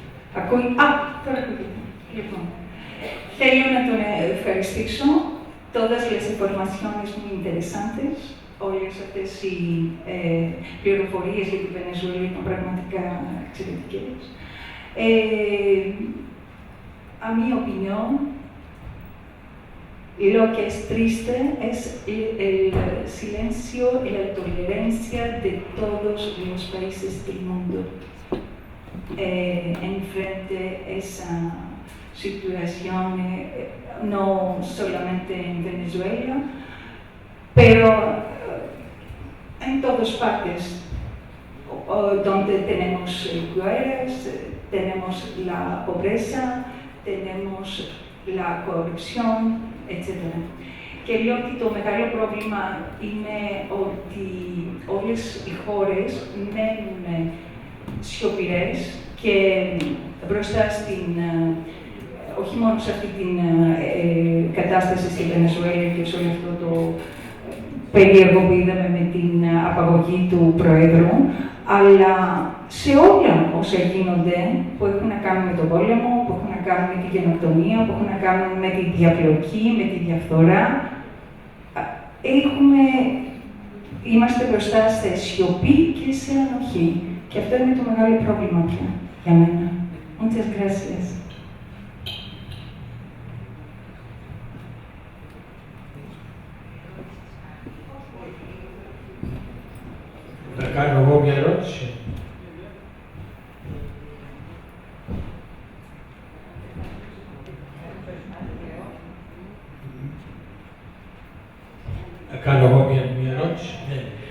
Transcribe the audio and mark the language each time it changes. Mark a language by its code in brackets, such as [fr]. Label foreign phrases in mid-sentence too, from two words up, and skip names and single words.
[el] Ακούει. Τώρα ακούγεται. Λοιπόν, θέλω να τον ευχαριστήσω. [es] Todas las informaciones muy interesantes, [el] όλες αυτές οι πληροφορίες για τη Βενεζουέλα είναι πραγματικά εξαιρετικές. [es] A mi opinión, lo que es triste es el silencio y la tolerancia de todos los países del mundo enfrente a esa situación, no solamente en Venezuela, pero en todas partes donde tenemos guerras, tenemos la pobreza, tenemos la corrupción, etc. [el] Και λέω ότι το μεγάλο πρόβλημα είναι ότι όλες οι χώρες μένουν σιωπηρές και μπροστά στην, όχι μόνο σε αυτή την κατάσταση στη Βενεζουέλα και σε όλο αυτό το περίεργο που είδαμε με την απαγωγή του Προέδρου, αλλά σε όλα όσα γίνονται που έχουν να κάνουν με τον πόλεμο, που έχουν να κάνουν με τη γενοκτονία, που έχουν να κάνουν με τη διαπλοκή, με τη διαφθορά, είμαστε μπροστά σε σιωπή και σε ανοχή. Και αυτό είναι το μεγάλο πρόβλημα πια για μένα. [es] Muchas gracias. [el] Να κάνω εγώ μια ερώτηση. Να κάνω εγώ μια ερώτηση. Ναι.